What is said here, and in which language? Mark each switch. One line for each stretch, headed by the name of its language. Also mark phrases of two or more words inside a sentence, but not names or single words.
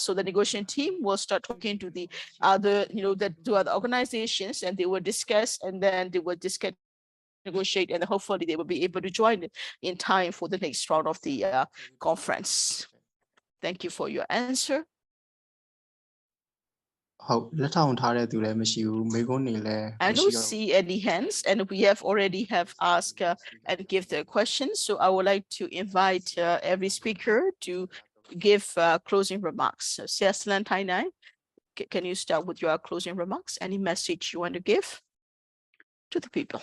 English: So the negotiation team will start talking to the other, the 2 other organizations, and they will discuss, and then they will discuss, negotiate, and hopefully they will be able to join it in time for the next round of the conference. Thank you for your answer.
Burmese: ဟုတ်လက်ထောင်ထားတဲ့သူလည်းမရှိဘူးမိကုန်းနေလည်း
English: I don't see any hands, and we have already asked and give the questions. So I would like to invite every speaker to give closing remarks. So Chinland, Naing, can you start with your closing remarks? Any message you want to give to the people?